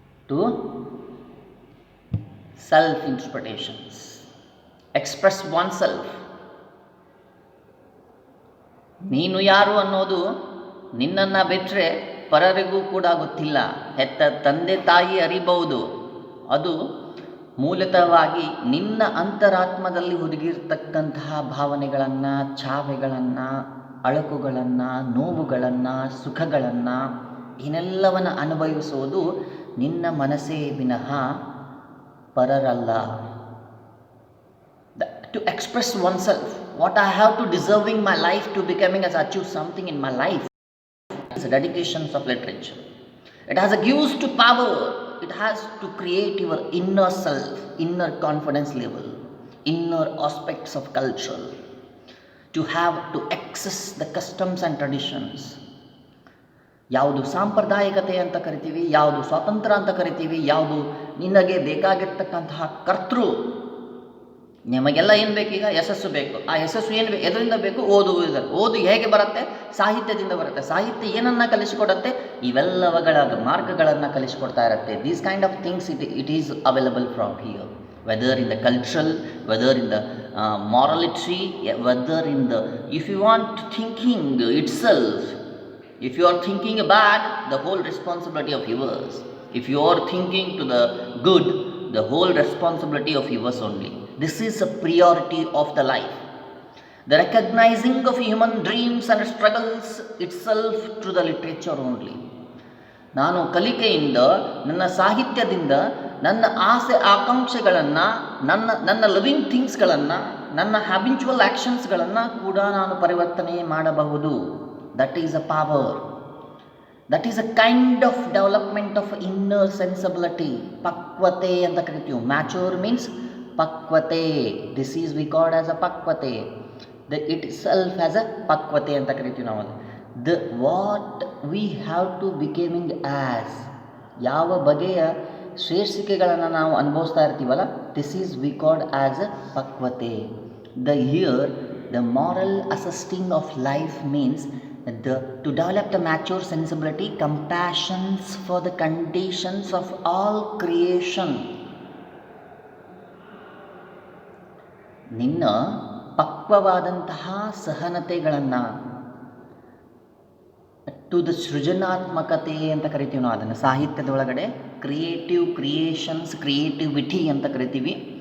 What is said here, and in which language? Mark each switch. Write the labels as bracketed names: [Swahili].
[English] To self-interpretations, express oneself. [Kannada] ನೀನು ಯಾರು ಅನ್ನೋದು ನಿನ್ನನ್ನು ಬಿಟ್ಟರೆ ಪರರಿಗೂ ಕೂಡ ಗೊತ್ತಿಲ್ಲ. ಹೆತ್ತ ತಂದೆ ತಾಯಿ ಅರಿಬಹುದು, ಅದು ಮೂಲತಃವಾಗಿ ನಿನ್ನ ಅಂತರಾತ್ಮದಲ್ಲಿ ಹುದುಗಿರ್ತಕ್ಕಂತಹ ಭಾವನೆಗಳನ್ನು, ಛಾವೆಗಳನ್ನು, ಅಳಕುಗಳನ್ನು, ನೋವುಗಳನ್ನು, ಸುಖಗಳನ್ನು ಇನ್ನೆಲ್ಲವನ್ನು ಅನುಭವಿಸೋದು ನಿನ್ನ ಮನಸ್ಸೇ ವಿನಃ ಪರರಲ್ಲ. [English] To express oneself, what I have to deserving my life to becoming as achieve something in my life is a dedications of literature. It has a gives to power. It has to create your inner self, inner confidence level, inner aspects of culture, to have to access the customs and traditions. [Kannada] ಯಾವುದು ಸಾಂಪ್ರದಾಯಿಕತೆ ಅಂತ ಕರಿತೀವಿ, ಯಾವುದು ಸ್ವಾತಂತ್ರ್ಯ ಅಂತ ಕರಿತೀವಿ, ಯಾವುದು ನಿನಗೆ ಬೇಕಾಗಿರ್ತಕ್ಕಂತಹ ಕರ್ತೃ. ನಿಮಗೆಲ್ಲ ಏನು ಬೇಕೀಗ? ಯಶಸ್ಸು ಬೇಕು. ಆ ಯಶಸ್ಸು ಏನು ಎದರಿಂದ ಬೇಕು? ಓದು ಹೇಗೆ ಬರುತ್ತೆ? ಸಾಹಿತ್ಯದಿಂದ ಬರುತ್ತೆ. ಸಾಹಿತ್ಯ ಏನನ್ನು ಕಲಿಸಿಕೊಡುತ್ತೆ? ಇವೆಲ್ಲವುಗಳ ಮಾರ್ಗಗಳನ್ನು ಕಲಿಸಿಕೊಡ್ತಾ ಇರುತ್ತೆ. [English] These kind of things it is available from here, whether in the cultural, whether in the morality, whether in the, if you want thinking itself, if you are thinking bad, the whole responsibility of yours. If you are thinking to the good, the whole responsibility of yours only. This is a priority of the life. The recognising of human dreams and struggles itself through the literature only. [Kannada] ನಾನು ಕಲಿಕೆಯಿಂದ, ನನ್ನ ಸಾಹಿತ್ಯದಿಂದ ನನ್ನ ಆಸೆ ಆಕಾಂಕ್ಷೆಗಳನ್ನು, ನನ್ನ loving ಥಿಂಗ್ಸ್ಗಳನ್ನು, ನನ್ನ habitual ಆ್ಯಕ್ಷನ್ಸ್ಗಳನ್ನು ಕೂಡ ನಾನು ಪರಿವರ್ತನೆ ಮಾಡಬಹುದು. [English] That is a power. That is a kind of development of inner sensibility. [Kannada] ಪಕ್ವತೆ ಅಂತ ಕರಿತೀವಿ. Mature means ಪಕ್ವತೆ. [English] This is we called as a ಪಕ್ವತೆ. Itself as a [Kannada] ಪಕ್ವತೆ ಅಂತ ಕರಿತೀವಿ ನಾವು. [English] the what we have to becoming as, [Kannada] ಯಾವ ಬಗೆಯ ಶ್ರೇಷ್ಠಿಕೆಗಳನ್ನು ನಾವು ಅನುಭವಿಸ್ತಾ ಇರ್ತೀವಲ್ಲ, [English] This is we called as a ಪಕ್ವತೆ. The here the moral assessing of life means to develop the mature sensibility, compassions for the conditions of all creation. [Kannada] ನಿನ್ನ ಪಕ್ವವಾದಂತಹ ಸಹನತೆಗಳನ್ನು, to the ಸೃಜನಾತ್ಮಕತೆ ಅಂತ ಕರಿತೀವಿ ನಾವು ಅದನ್ನು ಸಾಹಿತ್ಯದ ಒಳಗಡೆ. ಕ್ರಿಯೇಷನ್ಸ್, ಕ್ರಿಯೇಟಿವಿಟಿ ಅಂತ ಕರಿತೀವಿ.